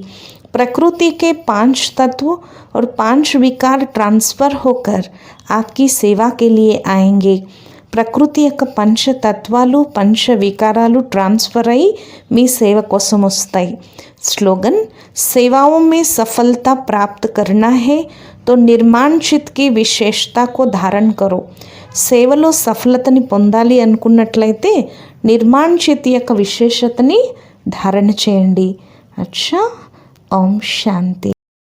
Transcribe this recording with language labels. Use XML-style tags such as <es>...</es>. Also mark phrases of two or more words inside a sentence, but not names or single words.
<hi>प्रकृति के 5 तत्व और 5 विकार ट्रांसफ़र होकर आपकी सेवा के लिए आएंगे.</hi> <te>ప్రకృతి యొక్క పంచతత్వాలు 5 వికారాలు ట్రాన్స్ఫర్ అయి మీ సేవ కోసం వస్తాయి.</te> <hi>స్లోగన్, सेवाओं में सफलता प्राप्त करना है तो निर्माण चित्त की विशेषता को धारण करो.</hi> <te>సేవలో సఫలతని పొందాలి అనుకున్నట్లయితే నిర్మాణ చిత్ యొక్క విశేషతని ధారణ చేయండి.</te> <hi>अच्छा, ओम शांति.</hi>